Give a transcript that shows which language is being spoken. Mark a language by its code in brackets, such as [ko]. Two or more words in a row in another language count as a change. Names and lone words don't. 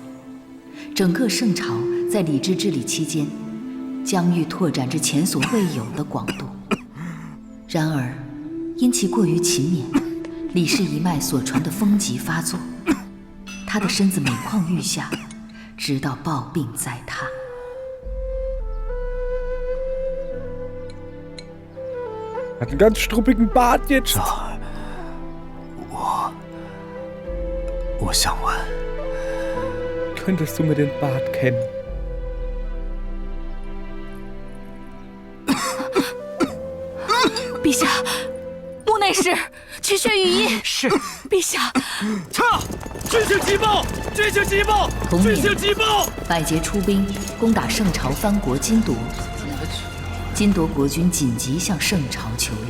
[zh] 整个圣朝在李治治理期间，疆域拓展至前所未有的广度。然而，因其过于勤勉，李氏一脉所传的风疾发作，他的身子每况愈下，直到暴病在榻。 [de] Hat einen ganz struppigen Bart jetzt。 [zh] 昭儿，我想问， [de] Könntest du mir den Bart kennen？ [zh] 陛下，墓内侍，去血御医。是，陛下。撤！军情急报！军情急报！军情急报！百捷出兵攻打圣朝藩国金铎，金铎国君紧急向圣朝求援。